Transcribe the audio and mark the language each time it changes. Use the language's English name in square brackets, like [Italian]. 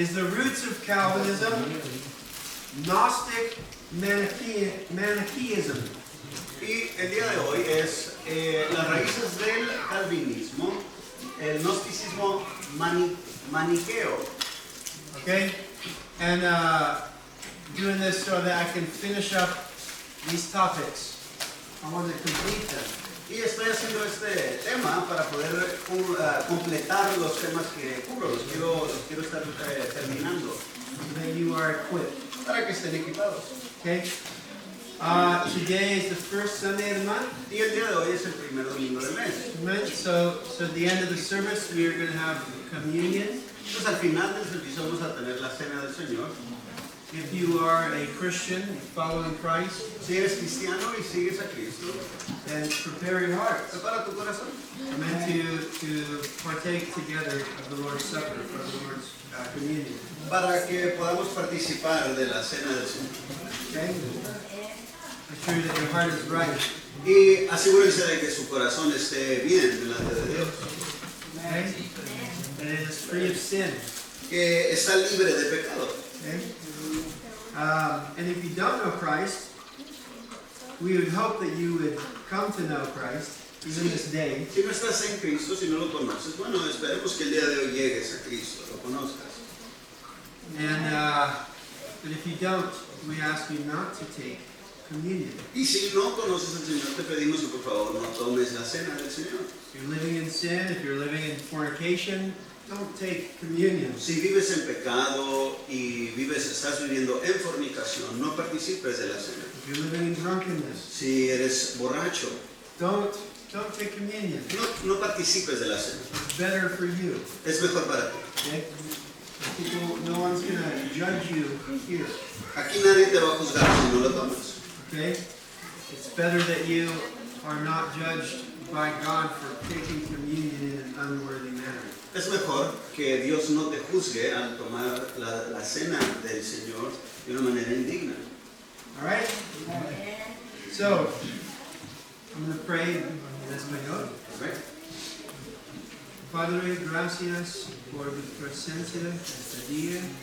[English] is The Roots of Calvinism, Gnostic Manichaeism. [Spanish] y el día de hoy es las raíces del calvinismo, el gnosticismo maniqueo. [English] Okay, and doing this so that I can finish up these topics. I want to complete them. [Spanish] Y estoy haciendo este tema para poder completar los temas que cubro, los quiero estar terminando, [English] So that you are equipped. [Spanish] para que estén equipados. [English] Okay. Today is the first Sunday of the month. [Spanish] Y el día de hoy es el primer domingo del mes. [English] Amen. So at the end of the service, we are going to have communion. [Spanish] Entonces al final del servicio vamos a tener la cena del Señor. [English] If you are a Christian following Christ, [Spanish] Si eres cristiano y sigues a Cristo, [English] then prepare your hearts. [Spanish] prepara tu corazón. [English] Amen. To partake together of the Lord's Supper, of the Lord's communion. [Spanish] Para que podamos participar de la cena del Señor. [English] Okay. Make sure that your heart is right. [Spanish] Y asegúrense de que su corazón esté bien delante de Dios. [English] Okay. And it is free of sin. [Spanish] Que está libre de pecado. [English] Okay. And if you don't know Christ, we would hope that you would come to know Christ even this day. [Spanish] Si no estás en Cristo, si no lo conoces, bueno, esperemos que el día de hoy llegues a Cristo, lo conozcas. [English] And but if you don't, we ask you not to take communion. [Spanish] Y si no conoces al Señor, te pedimos que por favor no tomes la cena del Señor. [English] If you're living in sin, if you're living in fornication, don't take communion. [Spanish] Si vives en pecado y estás viviendo en fornicación, no participes de la cena. [English] If you're living in drunkenness, [Spanish] Si eres borracho, [English] don't take communion. [Spanish] no participes de la cena. [English] It's better for you. [Spanish] Es mejor para ti. [English] Okay? People, no one's gonna judge you here. [Spanish] Aquí nadie te va a juzgar si no lo tomas. [English] Okay? It's better that you are not judged by God for taking communion in an unworthy manner. [Spanish] Es mejor que Dios no te juzgue al tomar la cena del Señor de una manera indigna. [English] All right? So, I'm going to pray [Spanish] en español. ¿Ok? Padre, gracias por tu presencia este día.